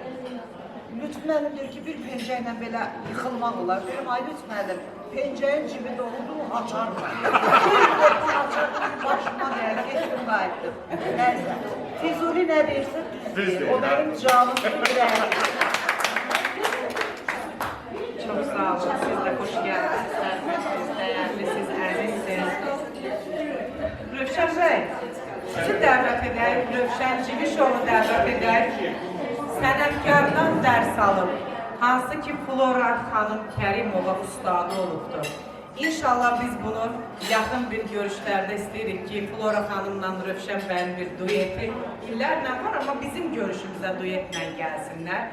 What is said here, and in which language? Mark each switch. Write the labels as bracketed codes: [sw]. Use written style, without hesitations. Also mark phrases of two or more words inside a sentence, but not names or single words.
[az] Lütfü müəllim deyir ki, bir pencəylə belə yıxılmaq olar. Deyirəm, ay Lütfü müəllim, pencəyin cibi doğru açar mı? Bir qorxu açar, başıma deyər, geçdim, qayıtdım. Nəysə, Füzuli nə deyirsin? Düzdür. O mənim canım ürəyim. [tr] Çok sağ olun, siz de hoş geldiniz. [az] Rövşən bəy, sizi dəvət edək, Rövşən Civişovu dəvət edək. Sənətkardan dərs alıb, hansı ki Flora xanım Kərimova ustadı olubdur. İnşallah biz bunu yaxın bir görüşlərdə istəyirik ki, Flora xanımla Rövşən bəyin bir dueti illərlə var, amma bizim görüşümüzə duetlə gəlsinlər.